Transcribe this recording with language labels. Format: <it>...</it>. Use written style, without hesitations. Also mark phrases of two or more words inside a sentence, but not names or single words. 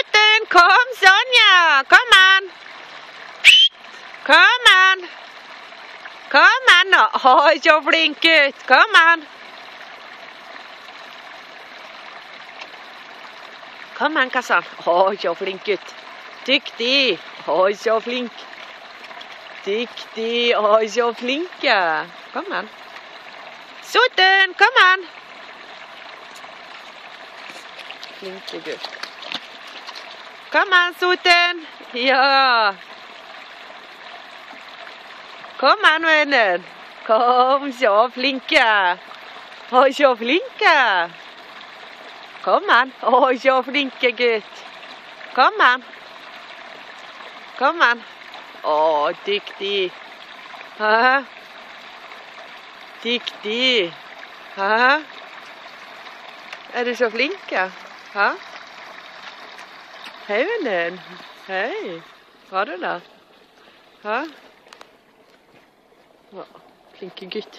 <no>Sutten, kom Sonja, kom an. Kom an. Kom an nå. Oi, så flink gutt. Kom an. Kom an, Kassan. Oi, så flink gutt. Dyktig. Oi, så flink. Dyktig. Oi, så flink, ja. Kom an. Sutten, kom an. Flinke gutt. Kom an, Sutten. Ja. Kom an, vennen. Kom, så flinke. Oi, så flinke. Kom an. Oi, så flinke gutt. Kom an. Kom an. Å, dyktig. Hæ? Dyktig. Hæ? Er du så flinke? Hæ? Hei, vennen. Hei. Har du det? Hæ? Å, flinke gutt.</no>